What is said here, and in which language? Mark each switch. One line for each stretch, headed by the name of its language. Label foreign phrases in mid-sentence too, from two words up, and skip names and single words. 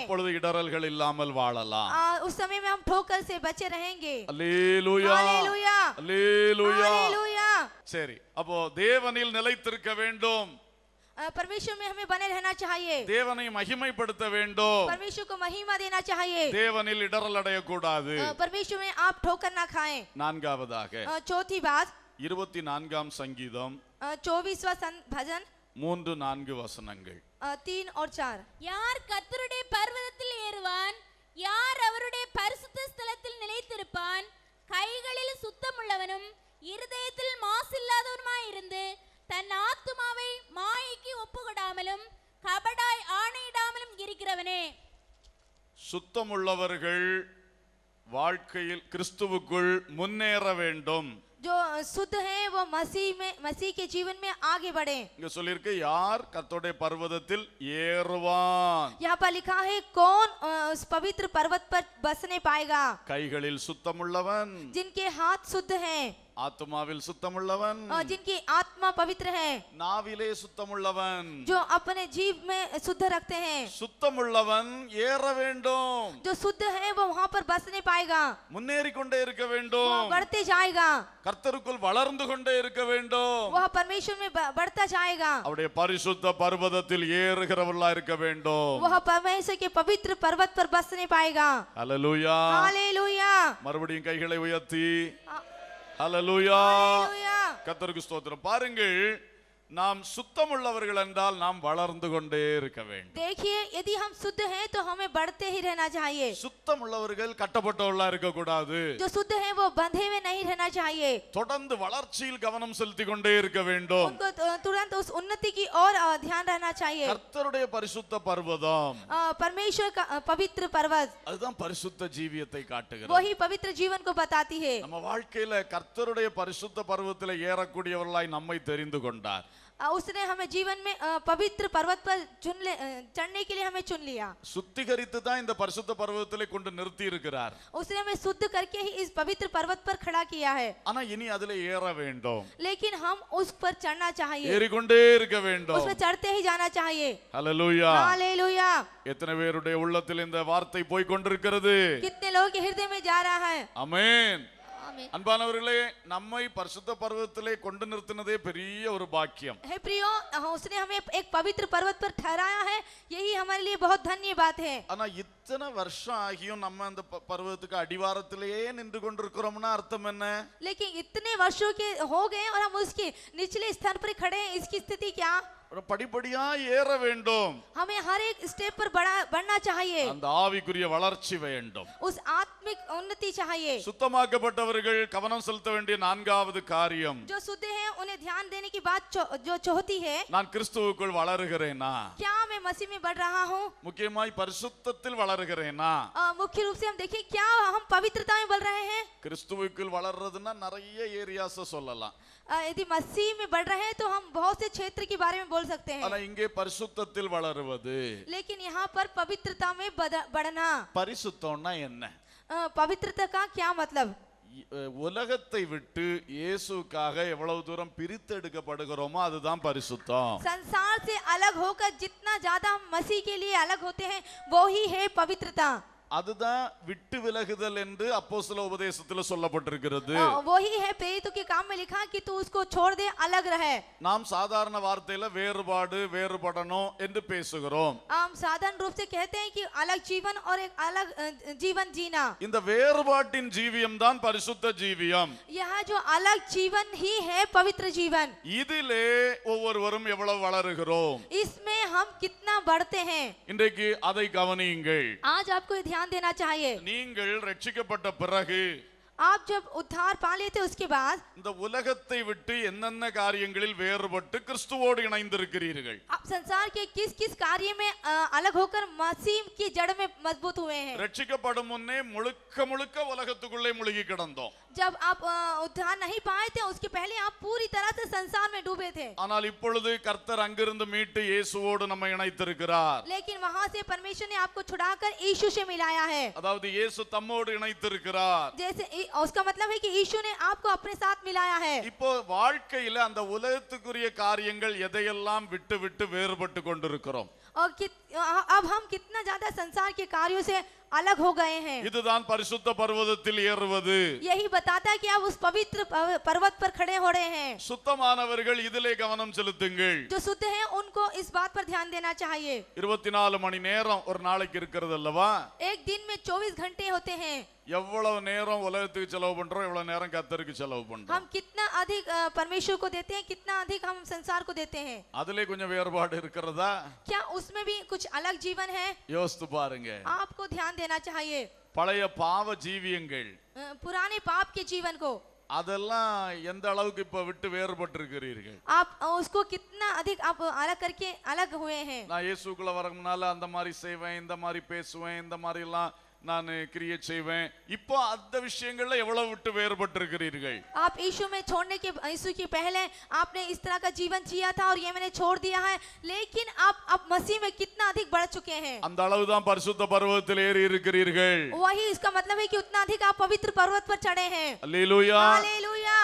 Tamil: அப்பொழுது இடறல்கள் இல்லாமல் வாழலாம்.
Hindi: उस समय में हम ठोकर से बचे रहेंगे।
Tamil: அல்லேலூயா,
Hindi: हालेलुया,
Tamil: அல்லேலூயா.
Hindi: हालेलुया।
Tamil: சரி, அப்போ தேவனில் நிலைத்திருக்க வேண்டும்,
Hindi: परमेश्वर में हमें बने रहना चाहिए,
Tamil: தேவனை மகிமைப்படுத்த வேண்டும்,
Hindi: परमेश्वर को महिमा देना चाहिए,
Tamil: தேவனில் இடறல் அடையக்கூடாது.
Hindi: परमेश्वर में आप ठोकर ना खाएं।
Tamil: நான்காவதாக
Hindi: चौथी बात
Tamil: 24ஆம் சங்கீதம்
Hindi: 24वां भजन
Tamil: 3-4 வசனங்கள்.
Hindi: 3 और 4।
Tamil: யார் கர்த்தருடைய பர்வதத்தில் ஏறுவான்? யார் அவருடைய பரிசுத்த ஸ்தலத்தில் நிலைத்திருப்பான்? கைகளில் சுத்தமுள்ளவனும் இருதயத்தில் மாசில்லாதவனுமாயிருந்து தன் ஆத்துமாவை மாயைக்கு ஒப்புக்கொடாமலும் கபடாய் ஆணையிடாமலும் இருக்கிறவனே. சுத்தமுள்ளவர்கள் வாழ்க்கையில் கிறிஸ்துவுக்குள் முன்னேற வேண்டும்.
Hindi: जो शुद्ध है वो मसीह के जीवन में आगे बढ़े।
Tamil: இங்க சொல்லிருக்கு யார் கர்த்தருடைய பர்வதத்தில் ஏறுவான்.
Hindi: यहाँ पर लिखा है कौन उस पवित्र पर्वत पर बसने पाएगा?
Tamil: கைகளில் சுத்தமுள்ளவன்,
Hindi: जिनके हाथ शुद्ध हैं,
Tamil: ஆத்துமாவில் சுத்தமுள்ளவன்,
Hindi: जिनकी आत्मा पवित्र है,
Tamil: நாவிலே சுத்தமுள்ளவன்.
Hindi: जो अपने जीव में शुद्ध रखते हैं।
Tamil: சுத்தமுள்ளவன் ஏற வேண்டும்,
Hindi: जो शुद्ध है वो वहाँ पर बसने पाएगा,
Tamil: முன்னேறி கொண்டே இருக்க
Hindi: वो
Tamil: வேண்டும்,
Hindi: बढ़ते जाएगा,
Tamil: கர்த்தருக்குள் வளர்ந்து கொண்டே இருக்க வேண்டும்,
Hindi: वह परमेश्वर में बढ़ता जाएगा,
Tamil: அவருடைய பரிசுத்த பர்வதத்தில் ஏறுகிறவர்களா இருக்க வேண்டும்.
Hindi: वह परमेश्वर के पवित्र पर्वत पर बसने पाएगा।
Tamil: ஹல்லேலூயா.
Hindi: हालेलुया,
Tamil: மறுபடியும் கைகளை உயர்த்தி ஹல்லேலூயா.
Hindi: हालेलुया।
Tamil: கர்த்தருக்கு ஸ்தோத்திரம். பாருங்கள், நாம் சுத்தமுள்ளவர்கள் என்றால் நாம் வளர்ந்து கொண்டே இருக்க வேண்டும்.
Hindi: देखिए यदि हम शुद्ध हैं तो हमें बढ़ते ही रहना चाहिए।
Tamil: சுத்தமுள்ளவர்கள் கட்டப்பட்டவர்களா இருக்க கூடாது.
Hindi: जो शुद्ध हैं वो बंधे हुए नहीं रहना चाहिए,
Tamil: தொடர்ந்து வளர்ச்சியில் கவனம் செலுத்தி கொண்டே இருக்க வேண்டும்.
Hindi: उनको तुरंत उस उन्नति की ओर ध्यान रहना चाहिए।
Tamil: கர்த்தருடைய பரிசுத்த பர்வதம்,
Hindi: परमेश्वर का पवित्र पर्वत
Tamil: அதுதான் பரிசுத்த ஜீவியத்தை காட்டுகிறது.
Hindi: वही पवित्र जीवन को बताती है।
Tamil: நம்ம வாழ்க்கையில கர்த்தருடைய பரிசுத்த பர்வத்திலே ஏறக்கூடியவர்களாய் நம்மை தெரிந்து கொண்டார்.
Hindi: उसने हमें जीवन में पवित्र पर्वत पर चढ़ने के लिए हमें चुन लिया।
Tamil: சுத்திகரித்து தான் இந்த பரிசுத்த பர்வதத்திலே கொண்டு நிறுத்தி இருக்கிறார்.
Hindi: उसने हमें शुद्ध करके ही इस पवित्र पर्वत पर खड़ा किया है,
Tamil: ஆனா இனி அதிலே ஏற வேண்டும்,
Hindi: लेकिन हम उस पर चढ़ना चाहिए,
Tamil: ஏறிக்கொண்டே இருக்க வேண்டும்.
Hindi: उसमें चढ़ते ही जाना चाहिए।
Tamil: ஹல்லேலூயா.
Hindi: हालेलुया।
Tamil: எத்தனை பேருடைய உள்ளத்தில் இந்த வார்த்தை போய் கொண்டிருக்கிறது?
Hindi: कितने लोगों के हृदय में जा रहा है?
Tamil: ஆமென். அன்பானவர்களே, நம்மை பரிசுத்த பர்வதத்திலே கொண்டு நிறுத்தினதே பெரிய ஒரு பாக்கியம்.
Hindi: हे प्रियो, उसने हमें एक पवित्र पर्वत पर ठहराया है, यही हमारे लिए बहुत धन्य बात है।
Tamil: ஆனா இத்தனை வருஷம் ஆகியும் நம்ம அந்த பர்வதத்துக்கு அடிவாரத்திலேயே நின்று கொண்டிருக்கிறோம்னா அர்த்தம் என்ன?
Hindi: लेकिन इतने वर्षों के हो गए और हम उसके निचले स्थान पर खड़े हैं, इसकी स्थिति क्या?
Tamil: படிப்படியா ஏற வேண்டும்.
Hindi: हमें हर एक स्टेप पर बढ़ना चाहिए.
Tamil: அந்த ஆவிக்குரிய வளர்ச்சி வேண்டும்.
Hindi: उस आत्मिक उन्नति चाहिए.
Tamil: சுத்தமாக்கப்பட்டவர்கள் கவனம் செலுத்த வேண்டிய நான்காவது காரியம்,
Hindi: जो शुद्ध हैं उन्हें ध्यान देने की बात जो चौथी है,
Tamil: நான் கிறிஸ்துவுக்குள் வளருகிறேனா,
Hindi: क्या मैं मसीह में बढ़ रहा हूँ.
Tamil: முக்கியமாய் பரிசுத்தத்தில் வளருகிறேனா.
Hindi: मुख्य रूप से हम देखें क्या हम पवित्रता में बढ़ रहे हैं.
Tamil: கிறிஸ்துவுக்குள் வளர்றதுன்னா நிறைய ஏரியாஸ் சொல்லலாம்.
Hindi: यदि मसीह में बढ़ रहे हैं तो हम बहुत से क्षेत्र के बारे में बोल सकते हैं.
Tamil: ஆனா இங்கே பரிசுத்தத்தில் வளருவது.
Hindi: लेकिन यहाँ पर पवित्रता में बढ़ना.
Tamil: பரிசுத்தம்னா என்ன?
Hindi: पवित्रता का क्या मतलब?
Tamil: உலகத்தை விட்டு இயேசுக்காக எவ்வளவு தூரம் பிரித்தெடுக்கப்படுகிறோமோ அதுதான் பரிசுத்தம்.
Hindi: संसार से अलग होकर जितना ज्यादा हम मसीह के लिए अलग होते हैं वो ही है पवित्रता.
Tamil: அதுதான் விட்டு விலகுதல் என்று அப்போஸ்தல உபதேசத்தில் சொல்லப்பட்டிருக்கிறது.
Hindi: वही है प्रेरितों के काम में लिखा कि तू उसको छोड़ दे, अलग रहे.
Tamil: நாம் சாதாரண வார்த்தையில வேறுபாடு வேறுபடணும் என்று பேசுகிறோம்.
Hindi: हम साधारण रूप से कहते हैं कि अलग जीवन और एक अलग जीवन जीना.
Tamil: இந்த வேறுபாட்டின் ஜீவியம் தான் பரிசுத்த ஜீவியம்.
Hindi: यह जो अलग जीवन ही है पवित्र जीवन.
Tamil: இதிலே ஒவ்வொருவரும் எவ்வளவு வளருகிறோம்,
Hindi: इसमें हम कितना बढ़ते हैं,
Tamil: இன்றைக்கு அதை கவனியுங்கள்.
Hindi: आज आपको ध्यान देना चाहिए.
Tamil: நீங்கள் ரட்சிக்கப்பட்ட பிறகு
Hindi: आप जब उद्धार पा लेते उसके बाद
Tamil: இந்த உலகத்தை விட்டு என்னென்ன காரியங்களில் வேறுபட்டு கிறிஸ்துவோடு இணைந்திருக்கிறீர்கள்.
Hindi: आप संसार के किस किस कार्य में अलग होकर मसीह की जड़ में मजबूत हुए हैं.
Tamil: ரட்சிக்கப்படும் முன்னே முழுக்க முழுக்க உலகத்துக்குள்ளே முழுகி கிடந்தோம்.
Hindi: जब आप उद्धार नहीं पाए थे उसके पहले आप पूरी तरह से संसार में डूबे थे.
Tamil: ஆனால் இப்பொழுது கர்த்தர் அங்கிருந்து மீட்டு இயேசுவோடு நம்மை இணைத்திருக்கிறார்.
Hindi: लेकिन वहां से परमेश्वर ने आपको छुड़ाकर यीशु से मिलाया है.
Tamil: அதாவது இயேசு தம்மோடு இணைத்திருக்கிறார்.
Hindi: जैसे उसका मतलब है कि यीशु ने आपको अपने साथ मिलाया है.
Tamil: இப்போ வாழ்க்கையில அந்த உலகத்துக்குரிய காரியங்கள் எதையெல்லாம் விட்டு விட்டு வேறுபட்டு கொண்டிருக்கிறோம்.
Hindi: और अब हम कितना ज्यादा संसार के कार्यों से अलग हो गए हैं.
Tamil: இதுதான் பரிசுத்த பர்வதத்தில் ஏறுவது.
Hindi: यही बताता है कि आप उस पवित्र पर्वत पर खड़े हो रहे हैं.
Tamil: சுத்தமானவர்கள் இதிலே கவனம் செலுத்துங்கள்.
Hindi: जो शुद्ध हैं उनको इस बात पर ध्यान देना चाहिए.
Tamil: 24 மணி நேரம் ஒரு நாளைக்கு இருக்கிறது அல்லவா?
Hindi: एक दिन में 24 घंटे होते हैं.
Tamil: எவ்வளவு நேரம் உலகத்துக்கு செலவு பண்றோம், எவ்வளவு நேரம் கர்த்தருக்கு செலவு பண்றோம்.
Hindi: हम कितना अधिक परमेश्वर को देते हैं, कितना अधिक हम संसार को देते हैं.
Tamil: அதிலே கொஞ்சம் வேறுபாடு இருக்கிறதா?
Hindi: क्या उसमें भी कुछ अलग जीवन है?
Tamil: யோசித்து பாருங்க.
Hindi: आपको ध्यान देना चाहिए.
Tamil: பழைய பாவ ஜீவியங்கள்
Hindi: पुराने पाप के जीवन को
Tamil: அதெல்லாம் எந்த அளவுக்கு இப்ப விட்டு வேறுபட்டு இருக்கிறீர்கள்?
Hindi: आप उसको कितना अधिक आप अलग करके अलग हुए हैं.
Tamil: நான் இயேசுக்குள்ள வரதுனால அந்த மாதிரி செய்வேன், இந்த மாதிரி பேசுவேன், இந்த மாதிரி எல்லாம் நான் கிரியேட் செய்வேன். இப்போ அந்த விஷயங்கள்ல எவ்வளவு விட்டு வேறுபட்டு இருக்கிறீர்கள்?
Hindi: आप यीशु में छोड़ने के यीशु के पहले आपने इस तरह का जीवन जिया था और ये मैंने छोड़ दिया है, लेकिन आप मसीह में कितना अधिक बढ़ चुके हैं.
Tamil: அந்த அளவுதான் பரிசுத்த பர்வதத்தில் ஏறி இருக்கிறீர்கள்.
Hindi: वही इसका मतलब है कि उतना अधिक आप पवित्र पर्वत पर चढ़े हैं.
Tamil: அல்லேலூயா.
Hindi: हालेलुया.